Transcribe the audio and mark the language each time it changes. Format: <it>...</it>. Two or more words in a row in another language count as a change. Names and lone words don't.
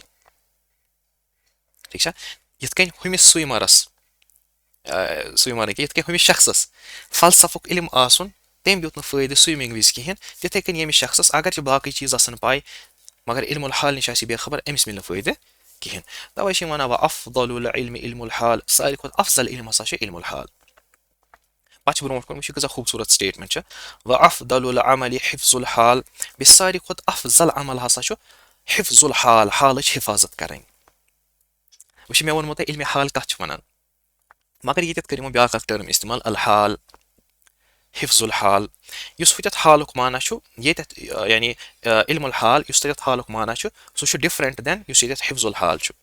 <ks>ٹھیٖک چھا یِتھ کٔنۍ ہُمِس سُیمرٕکۍ یِتھ کٔنۍ ہُمِس شخصس فلسفُک علم آسُن تٔمۍ دیُت نہٕ فٲیدٕ سُومِنٛگ وِزِ کِہینۍ تِتھٕے کٔنۍ ییٚمِس شخصس اگر چھِ باقٕے چیٖز آسان پاے مگر</ks> <ar>علم الحال</ar> <ks>نِش آسہِ بے خبر أمِس مِلہِ نہٕ فٲیدٕ کِہینۍ. تَوے چھِ یِم وَنان</ks> <ar>وَأَفْضَلُ الْعِلْمِ عِلْمُ الْحال</ar> <ks>ساروی کھۄتہٕ افضل علم ہسا چھُ</ks> <ar>علم الحال.</ar> <ks>پتہٕ چھِ برونٛٹھ کُن وٕچھِو کۭژاہ خوٗبصوٗرت سٹیٹمنٹ چھِ</ks> <ar>وَأَفْضَلُ الْعَمَلِ حِفْظُ الْحال</ar> <ks>بیٚیہِ ساروی کھۄتہٕ افضل عمل ہسا چھُ</ks> <ar>حِفظُ الحال</ar> <ks>حالٕچ حِفاظت کرٕنۍ. وٕچھ مےٚ ووٚنمو تۄہہِ علمِ حال کتھ چھِ وَنان مگر ییٚتٮ۪تھ کٔر یِمو بیاکھ اکھ ٹٔرٕم استعمال</ks> <ar>الحال حِفظُ الحال</ar> <ks>یُس ہُتٮ۪تھ حالُک معنا چھُ ییٚتٮ۪تھ یعنی</ks> <ar>علم الحال</ar> <ks>یُس تَتٮ۪تھ حالُک معنا چھُ سُہ چھُ</ks> <en>different than</en> <ks>یُس ییٚتٮ۪تھ</ks> <ar>حِفظُ الحال</ar> <ks>چھُ.</ks>